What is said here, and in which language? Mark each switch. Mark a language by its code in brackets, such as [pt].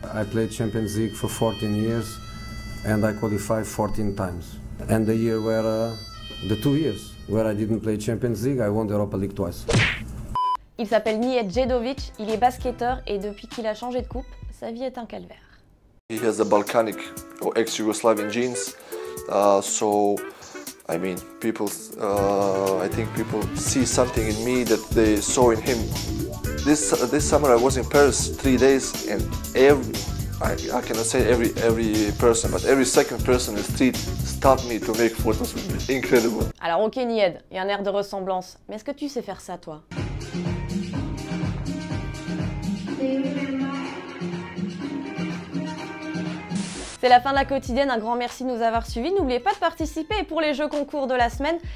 [en] I played Champions League for 14 years and I qualified 14 times. And the year where, the 2 years where I didn't play Champions League, I won the Europa League twice. [fr] Il s'appelle Niyad Djedovic, il est basketteur et depuis qu'il a changé de coupe, sa vie est un calvaire. [en] He has the Balkanic or ex-Yugoslavian genes, so I mean, I think people see something in me that they saw in him. This summer I was in Paris 3 days, and I cannot say every person, but every second person in the street stopped me to make photos with me. Incredible. [fr] Alors ok Niyad, il y a un air de ressemblance, mais est-ce que tu sais faire ça toi? C'est la fin de la quotidienne, un grand merci de nous avoir suivis. N'oubliez pas de participer pour les jeux concours de la semaine.